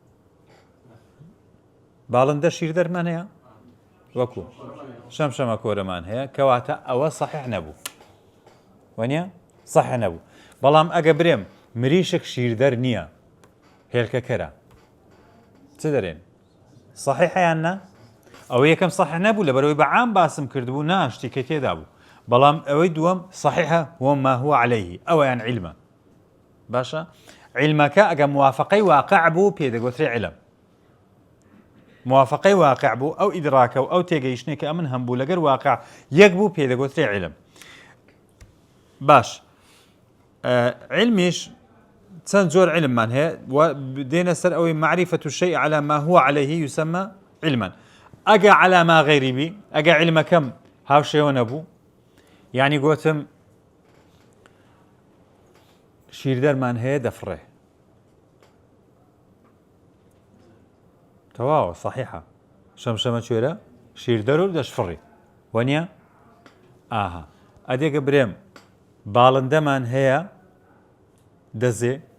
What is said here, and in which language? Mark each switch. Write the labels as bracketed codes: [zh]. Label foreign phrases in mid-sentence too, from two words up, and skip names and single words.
[ckb] باڵندە شیردەرمان هەیە وەکو شەمشەمە کۆرەمان هەیە کەواتە ئەوە سەحیح نەبوو وەنیە سەحیح نەبوو بەڵام ئەگە برێم مریشک شیردەر نییە هێلکەکەرە چ دەرێن سەحیحەیان نا ئەوە یەکەم سەحیح نەبوو لەبەرەوەی بەعام باسم کردبوو نا شتێکە تێدا بوو بەڵام ئەوەی دووەم سەحیحە [ar] وما هو عليه [ckb] ئەوەیان عیلمە باشە عیلمەکە ئەگە موافقەی واقع بوو پێدەگوترێ عیلم موافقەی واقع بوو ئەو ئیدراکە و ئەو تێگەیشتێکە ئەمن هەمبوو لەگەر واقع یەک بوو پێدەگوترێ عیلم باش علمیش چەند جۆر علممان هەیە دێنە سەر ئەوەی [ar] معرفة الشيء على ما هو عليه يسمى علما [ckb] ئەگە [ar] على ما غيري [ckb] بی ئەگە علمەکەم هاوشێوە نەبوو یعنی گوتم شیردەرمان هەیە دەفڕێ تەواوە صحیحە شەمشەمە کوێرە شیردەر و دەشفڕی وەنیە ئاها ئەدێگە برێم باڵندەمان هەیە دەزێ